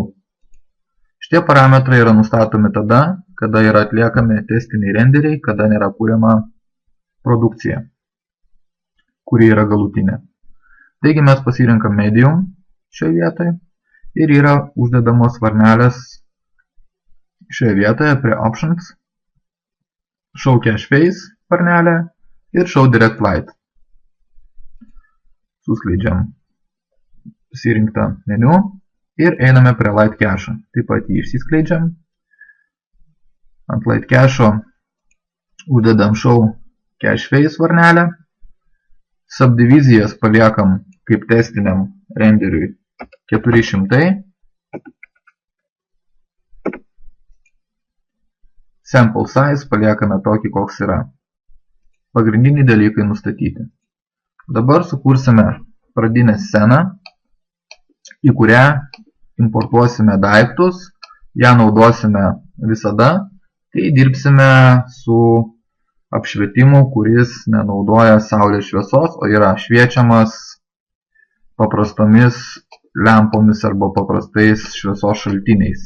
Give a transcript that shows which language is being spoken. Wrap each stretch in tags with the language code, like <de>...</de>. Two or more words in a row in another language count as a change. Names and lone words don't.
<lt>Šitie parametrai yra nustatomi tada, kada yra atliekami testiniai renderiai, kada nėra kuriama produkcija, kuri yra galutinė. Taigi mes pasirenkam medium šioje vietoje ir yra uždedamos varnelės šioje vietoje prie options,</lt> <en>show cache face</en> <lt>varnelė ir</lt> <en>show direct light.</en> <lt>Suskleidžiam pasirinktą meniu ir einame prie</lt> <en>light cache.</en> <lt>Taip pat jį išsiskleidžiam. Ant</lt> <en>light cache</en> <lt>uždedam</lt> <en>show cache face</en> <lt>varnelę. Subdivizijas paliekam kaip testiniam renderiui 400.</lt> <en>Sample size</en> <lt>paliekame tokį, koks yra. Pagrindiniai dalykai nustatyti. Dabar sukursime pradinę sceną, į kurią importuosime daiktus, ją naudosime visada, kai dirbsime su apšvietimu, kuris nenaudoja saulės šviesos, o yra šviečiamas paprastomis lempomis arba paprastais šviesos šaltiniais.</lt>